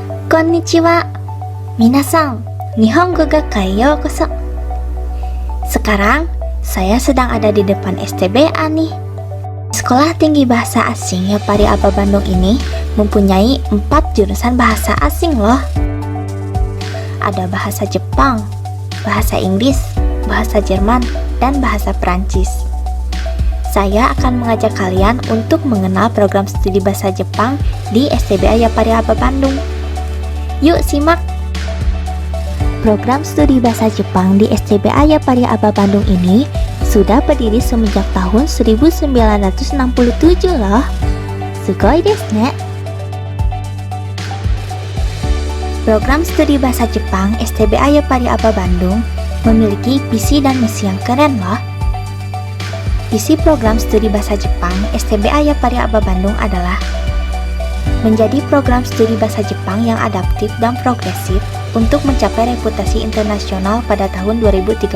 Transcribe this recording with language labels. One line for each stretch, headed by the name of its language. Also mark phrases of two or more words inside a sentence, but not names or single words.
Japanese: こんにちは。みなさん、日本語学会ようこそ.
Indonesian: Sekarang, saya sedang ada di depan STBA nih. Sekolah Tinggi Bahasa Asing Yapari Aba Bandung ini mempunyai 4 jurusan bahasa asing loh. Ada bahasa Jepang, bahasa Inggris, bahasa Jerman, dan bahasa Perancis. Saya akan mengajak kalian untuk mengenal program studi bahasa Jepang di STBA Yapari Aba Bandung. Yuk simak! Program studi bahasa Jepang di STBA Yapari Aba Bandung ini sudah berdiri semenjak tahun 1967 loh.
Japanese: すごいですね!
Indonesian: Program studi bahasa Jepang STBA Yapari Aba Bandung memiliki visi dan misi yang keren loh. Visi program studi bahasa Jepang STBA Yapari Aba Bandung adalah menjadi program studi bahasa Jepang yang adaptif dan progresif untuk mencapai reputasi internasional pada tahun 2035.